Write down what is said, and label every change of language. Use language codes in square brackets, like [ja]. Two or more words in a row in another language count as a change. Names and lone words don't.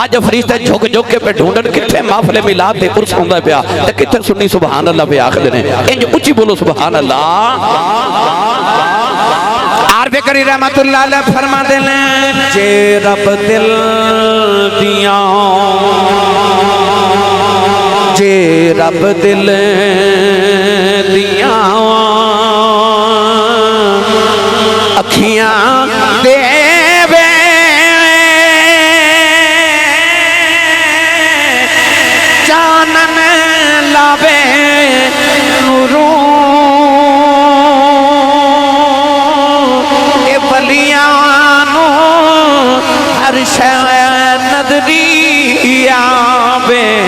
[pa] اج فرشتے جھک جھک کے پہ ڈھونڈن کتھے محفل میلاد تے عرس ہوندا پیا تے کتھے سنی [ar] سبحان اللہ [pa] پہ آکھدے نے. انج اونچی بولو [ar] سبحان اللہ. [pa] عارف کری [ar] رحمت اللہ علیہ [pa] فرما دے لیں جے رب دل دیاں, جے رب دل دیاں اکھیاں دے وے چانن لاوے نوروں اے ولیانو ہر شے نظری آوے.